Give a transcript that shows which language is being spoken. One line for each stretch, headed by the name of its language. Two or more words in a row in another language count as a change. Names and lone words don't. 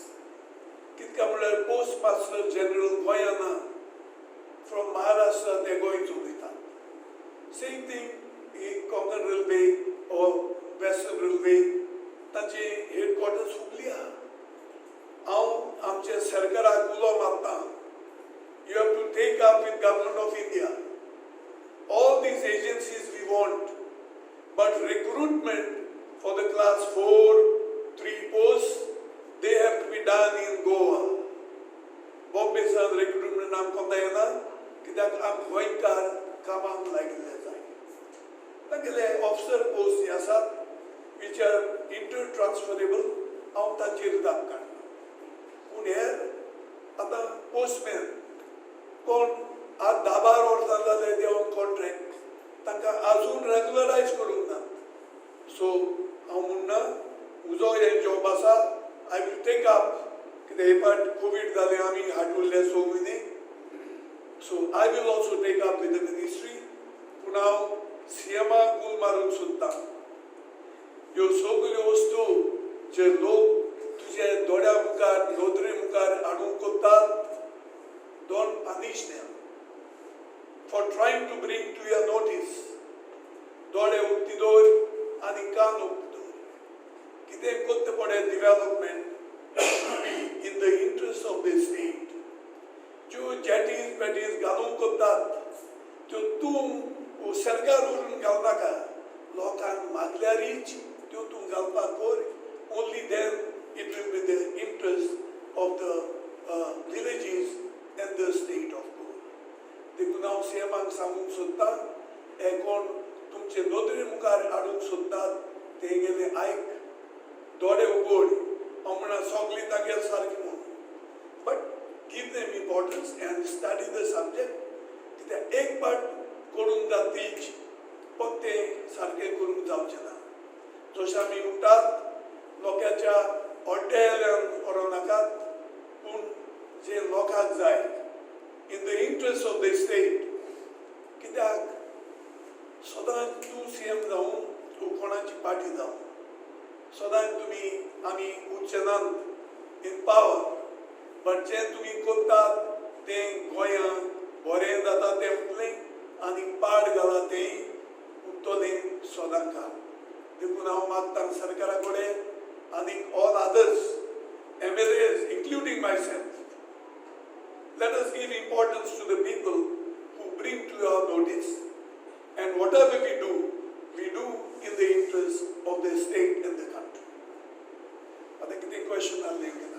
Konkani: कित्याक म्हणल्यार पोस्ट मास्टर जनरल गोंयांत ना, फ्रॉम महाराष्ट्रा ते गोंय चलयतात.
English: same thing
Konkani: कोंकण रेल्वे ऑर वेस्टर्न रेल्वे तांचे हेडक्वॉर्टर्स हुबली आहा. हांव आमचे सरकाराक उलो मारतां,
English: you have to take up with Government of India. All these agencies we want, but recruitment for the class 4-3 posts, they have to be done in Goa.
Konkani: Bombay सान recruitment आमकां येना, कित्याक आम गोंयकार कामाक लागिल्ले जाय. तागेले ऑफिसर पोस्ट जे आसात
English: which are intertransferable,
Konkani: हांव ताचेर दाब काडना. पूण हेर आतां पोस्टमॅन कोण आज 10-12 वर्सां जाले देंवन कॉन्ट्रॅक्ट तांकां आजून रेगुलरायज करूंक ना. सो हांव म्हणना म्हजो हे जॉब आसा,
English: I will take up.
Konkani: कित्याक हे पाट कोवीड जालें, आमी हाडूल्ले 6 म्हयने.
English: so I will also take up with the ministry.
Konkani: पूण हांव सीएमाक उल मारूंक सोदतां, ह्यो सगल्यो वस्तू जे लोक तुजे दोळ्या मुखार नोदरे मुखार हाडूंक कोत्तात,
English: don't punish them for trying to bring to your notice.
Konkani: दोळे उक्ती दवर आनी कान उक्ती दवर. कितें कोत्ते पडे डेव्हलपमेंट
English: in the interest of the state.
Konkani: ज्यो जॅटीज पॅटीज घालूंक कोत्तात त्यो तूं सरकार व्हरून घालनाका. लोकांक मागल्यारीच त्यो तूं घालपाक कोर.
English: only then it will be the interest of the villages and the state of Goa.
Konkani: देखून हांव सीएमाक सांगूंक सोदतां, हे कोण तुमचे नोदरे मुखार हाडूंक सोदतात ते गेले आयक, दोळे उगड. हांव म्हणा सगळीं तांगेर सारकी म्हूण,
English: but give them importance and study the subject.
Konkani: कित्याक एक पाट करूंक जातीच फक्त तें सारकें करूंक जावचें ना. जशें आमी म्हणटात, लोकांच्या हॉटेलान व्हरो नाकात, पूण जे लोकांक जाय
English: in the interest of the state.
Konkani: कित्याक सदांच तूं सीएम जावं, तूं कोणाची पार्टी जावं, सदांच तुमी आमी उच्चनांत
English: in power,
Konkani: बट जें तुमी कोत्तात तें गोंयांत बरें जाता तें उरलें आनी पाड घाला तें उरतलें सदां काळ. देखून हांव मागतां सरकारा कडेन आनी
English: all others MLAs, including myself, let us give importance to the people who bring to our notice, and whatever we do in the interest of the state and the country. I think the question I'll leave.